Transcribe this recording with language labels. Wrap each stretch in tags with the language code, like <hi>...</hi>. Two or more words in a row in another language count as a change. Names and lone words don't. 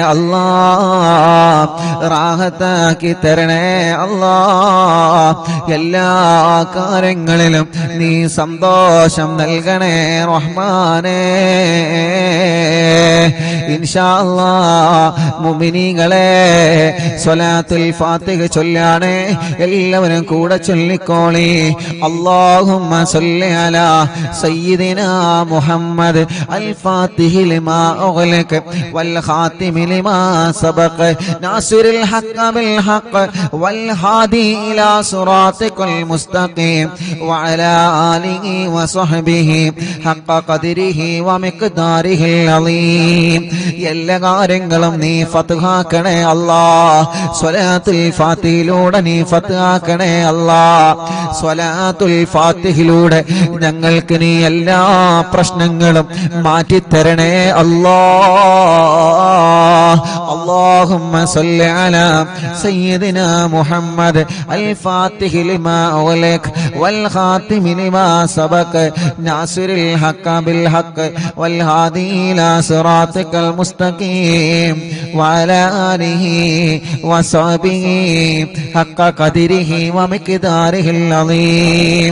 <ml>റാഹത്താക്കി തരണേ എല്ലാ കാര്യങ്ങളിലും നീ സന്തോഷം നൽകണേ റഹ്മാനേ.</ml> <ar>إن شاء الله</ar> <ml>മുഅ്മിനീങ്ങളെ സ്വലാത്തുൽ ഫാത്തിഹ ചൊല്ലാണ് എല്ലാവരും കൂടെ ചൊല്ലിക്കോളി.</ml> <ar>اللهم صل على سيدنا محمد الفاتح لما أغلق والخاتم لما سبق ناصر الحق بالحق والهادي إلى صراطك المستقيم وعلى آله وصحبه حق قدره ومقداره العظيم.</ar> <ml>എല്ലാ കാര്യങ്ങളും നീ ഫത്ഹാക്കണേ സ്വലാത്തുൽ ഫാത്തിഹിലൂടെ നീ ഫത്ഹാക്കണേ സ്വലാത്തുൽ ഫാത്തിഹിലൂടെ ഞങ്ങൾക്ക് നീ എല്ലാ പ്രശ്നങ്ങളും മാറ്റിത്തരണേ</ml> <ar>اللهم صل على سيدنا محمد الفاتح لما أغلق والخاتم لما سبق ناصر الحق بالحق والهادي إلى صراطك المستقيم وعلى آله وصحبه حق قدره ومقداره العظيم.</ar>